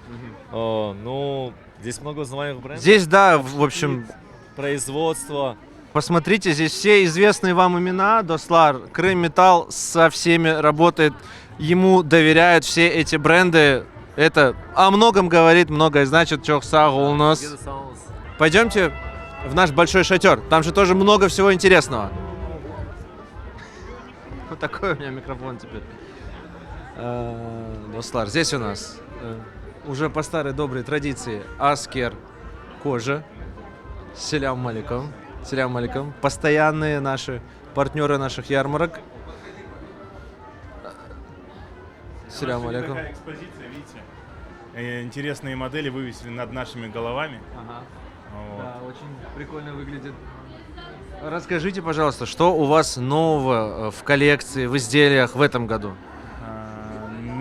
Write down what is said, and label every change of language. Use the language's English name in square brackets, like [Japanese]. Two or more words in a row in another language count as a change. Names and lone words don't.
[Russian] Ну, здесь много узнаваемых брендов. Здесь, да, в общем... Производство. Посмотрите, здесь все известные вам имена. Дослар, Крымметалл со всеми работает. Ему доверяют все эти бренды. Это о многом говорит, многое значит. [Crimean Tatar] Çok sağ olunuz. [Russian] Пойдемте в наш большой шатер. Там же тоже много всего интересного. Вот такой у меня микрофон теперь. Дослар, здесь у нас уже по старой доброй традиции Аскер кожа. [Arabic] سلام عليكم. سلام عليكم. [Russian] Постоянные наши партнеры наших ярмарок. [Arabic] سلام عليكم. [Russian] Такая экспозиция, видите? Интересные модели вывесили над нашими головами. Ага. Вот. Да, очень прикольно выглядит. Расскажите, пожалуйста, что у вас нового в коллекции, в изделиях в этом году?